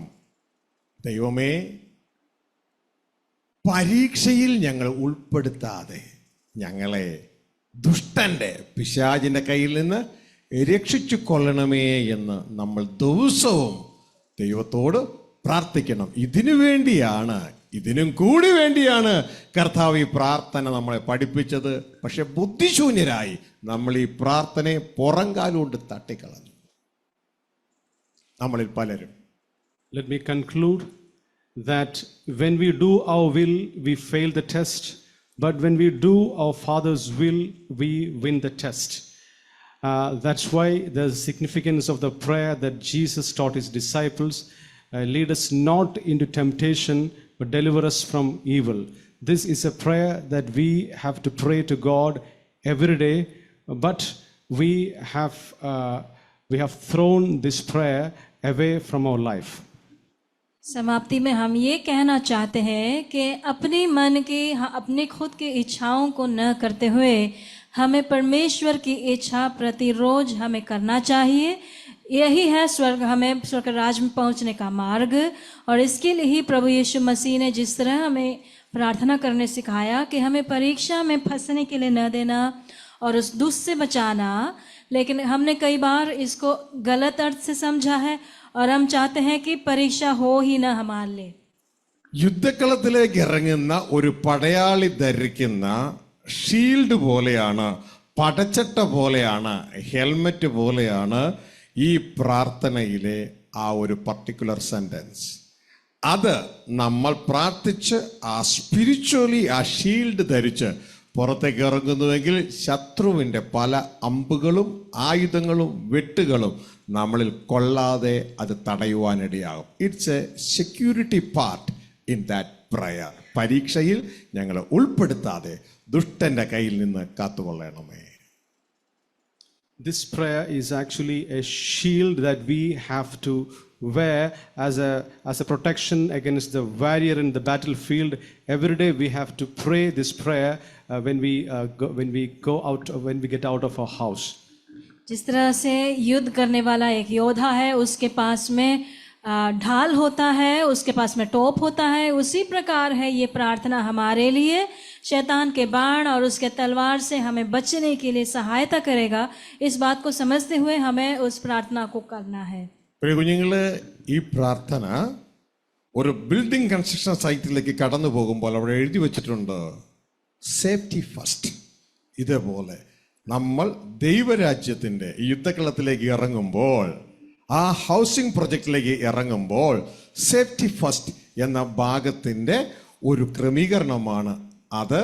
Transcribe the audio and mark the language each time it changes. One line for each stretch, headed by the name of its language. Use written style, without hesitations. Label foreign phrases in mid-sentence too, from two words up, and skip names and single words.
Malayalam: ദൈവമേ, പരീക്ഷയിൽ ഞങ്ങൾ ഉൾപ്പെടുത്താതെ ഞങ്ങളെ ദുഷ്ടൻ്റെ പിശാചിൻ്റെ കയ്യിൽ നിന്ന് രക്ഷിച്ചു കൊള്ളണമേ എന്ന് നമ്മൾ ദിവസവും ദൈവത്തോട് പ്രാർത്ഥിക്കണം. ഇതിനും കൂടി വേണ്ടിയാണ് കർത്താവ് ഈ പ്രാർത്ഥന നമ്മളെ പഠിപ്പിച്ചത്. പക്ഷെ ബുദ്ധിശൂന്യരായി നമ്മൾ ഈ പ്രാർത്ഥനയെ പുറംകാലുകൊണ്ട് തട്ടിക്കളഞ്ഞു നമ്മളിൽ പലരും.
English: Let me conclude that when we do our will, we fail the test. But when we do our Father's will, we win the test. That's why the significance of the prayer that Jesus taught his disciples, lead us not into temptation, but deliver us from evil. This is a prayer that we have to pray to God every day, but we have thrown this prayer away from our life.
Hindi: समाप्ति में हम ये कहना चाहते हैं कि अपने मन की अपने खुद की इच्छाओं को न करते हुए हमें परमेश्वर की इच्छा प्रतिरोज हमें करना चाहिए। यही है स्वर्ग राज में पहुंचने का मार्ग। और इसके लिए ही प्रभु यीशु मसीह ने जिस तरह हमें प्रार्थना करने सिखाया कि हमें परीक्षा में फंसने के लिए न देना और उस दुष्ट से बचाना, लेकिन हमने कई बार इसको गलत अर्थ से समझा है और हम चाहते हैं कि परीक्षा हो ही ना हमारे लिए।
Malayalam: യുദ്ധക്കളത്തിലേക്ക് ഇറങ്ങുന്ന ഒരു പടയാളി ധരിക്കുന്ന ഷീൽഡ് പോലെയാണ്, പടച്ചട്ട പോലെയാണ്, ഹെൽമെറ്റ് പോലെയാണ് ഈ പ്രാർത്ഥനയിലെ ആ ഒരു
English: particular sentence.
Malayalam: അത് നമ്മൾ പ്രാർത്ഥിച്ച് ആ സ്പിരിച്വലി ആ ഷീൽഡ് ധരിച്ച് പുറത്തേക്ക് ഇറങ്ങുന്നുവെങ്കിൽ ശത്രുവിൻ്റെ പല അമ്പുകളും ആയുധങ്ങളും വെട്ടുകളും നമ്മളിൽ കൊള്ളാതെ അത് തടയുവാനിടയാകും.
English: it's a security part in that prayer.
Malayalam: പരീക്ഷയിൽ ഞങ്ങളെ ഉൾപ്പെടുത്താതെ ദുഷ്ടന്റെ കയ്യിൽ നിന്ന് കാത്തുകൊള്ളണമേ.
English: This prayer is actually a shield that we have to wear as a protection against the warrior in the battlefield. Every day we have to pray this prayer when we get out of our house.
Hindi: जिस तरह से युद्ध करने वाला एक योद्धा है, उसके पास में ढाल होता है, उसके पास में टोप होता है, उसी प्रकार है ये प्रार्थना हमारे लिए शैतान के बाण और उसके तलवार से हमें बचने के लिए सहायता करेगा। इस बात को समझते हुए हमें उस प्रार्थना को करना है।
Malayalam: പ്രിയ കുഞ്ഞുങ്ങളെ, ഈ പ്രാർത്ഥന ഒരു
English: building construction
Malayalam: സൈറ്റിലേക്ക് കടന്നു പോകുമ്പോൾ അവിടെ എഴുതി വെച്ചിട്ടുണ്ട്
English: safety first.
Malayalam: ഇതേപോലെ നമ്മൾ ദൈവരാജ്യത്തിൻ്റെ യുദ്ധക്കളത്തിലേക്ക് ഇറങ്ങുമ്പോൾ, ആ ഹൗസിംഗ് പ്രൊജക്റ്റിലേക്ക് ഇറങ്ങുമ്പോൾ
English: safety first
Malayalam: എന്ന ഭാഗത്തിൻ്റെ ഒരു ക്രമീകരണമാണ് അത്.